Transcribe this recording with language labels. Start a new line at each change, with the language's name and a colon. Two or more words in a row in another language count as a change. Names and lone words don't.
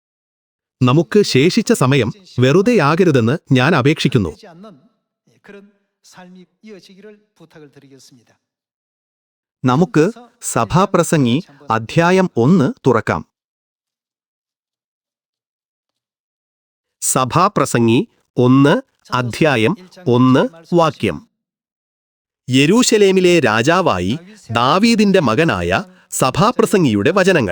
Malayalam: നമുക്ക് ശേഷിച്ച സമയം വെറുതെയാകരുതെന്ന് ഞാൻ അപേക്ഷിക്കുന്നു.
Korean: 삶이 이어지기를 부탁을 드리겠습니다.
Malayalam: നമുക്ക് സഭാപ്രസംഗി അധ്യായം 1 തുറക്കാം. സഭാപ്രസംഗി 1 അധ്യായം 1 വാക്യം. യെരൂശലേമിലെ രാജാവായി ദാവീദിന്റെ മകനായ സഭാപ്രസംഗിയുടെ വചനങ്ങൾ.